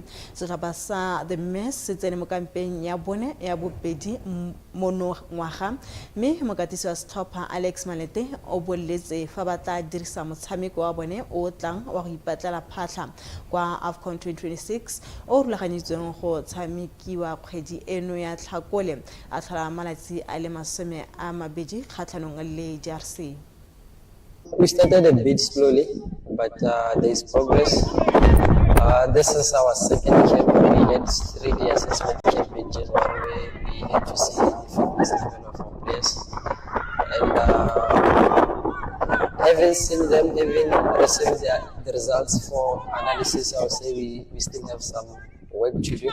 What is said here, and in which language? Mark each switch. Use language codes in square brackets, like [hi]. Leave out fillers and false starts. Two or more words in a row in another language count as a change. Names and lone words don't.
[tn] Setlhopha sa the Mess se tsene mo kampeng ya bone ya bobedi mono ngwaga, mme mokatisi wa setlhopha Alex Malete o boletse fa ba tla dirisa motshameko wa bone o tlang wa go ipatlela phatlha kwa AFCON 2026 o rulaganyetsweng go tshamekiwa kgwedi eno ya Tlhakole a tlhola malatsi a le 20 kgatlhanong le DRC. [en] We started a bit slowly, but there is progress. This is our second camp. We had 3-day assessment camp in January where we had to see the fitness level of our players. And having seen them, having received the results for analysis, I would say we still have some work to do.